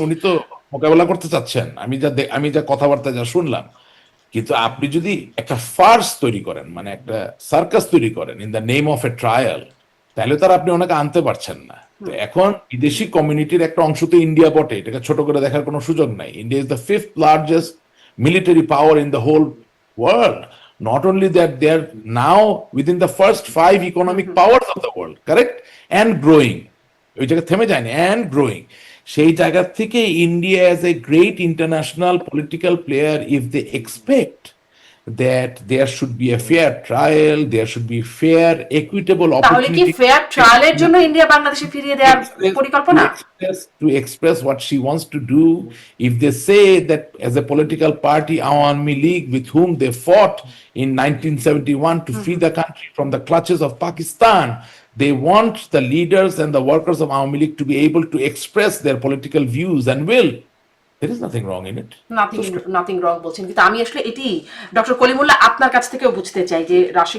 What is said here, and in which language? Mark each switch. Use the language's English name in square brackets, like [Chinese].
[Bangla] উনি তো মোকাবেলা করতে চাচ্ছেন, আমি যা কথাবার্তা যা শুনলাম। কিন্তু আপনি যদি একটা ফার্স তৈরি করেন, মানে একটা সার্কাস তৈরি করেন [English] in the name of a trial, [Bangla] তাহলে তার আপনি ওনাকে আনতে পারছেন না। তো এখন বিদেশি কমিউনিটির একটা অংশ তো ইন্ডিয়া বটে, এটাকে ছোট করে দেখার কোনো সুযোগ নাই। [English] India is the 5th largest military power in the whole world. Not only that, they are now within the first 5 economic powers of the world, correct? And growing. [Bangla] ওই জায়গা থেমে যায়নি, [English] and growing. [Bangla] সেই জায়গা থেকে [English] India as a great international political player, if they expect that there should be a fair trial, there should be fair, equitable [Bangla] তাহলে কি [English] opportunity [Bangla] fair ট্রায়ালের জন্য ইন্ডিয়া বাংলাদেশে ফিরিয়ে দেওয়ার পরিকল্পনা? [English] to express what she wants to do. If they say that as a political party, Awami League, with whom they fought in 1971 to free the country from the clutches of Pakistan, they want the leaders and the workers of Awami League to be able to express their political views and will. There is nothing wrong in it. Nothing wrong [Bangla] বলছেন, কিন্তু আমি আসলে এটি doctor Kalimullah আপনার কাছ থেকেও বুঝতে চাই যে রাশিক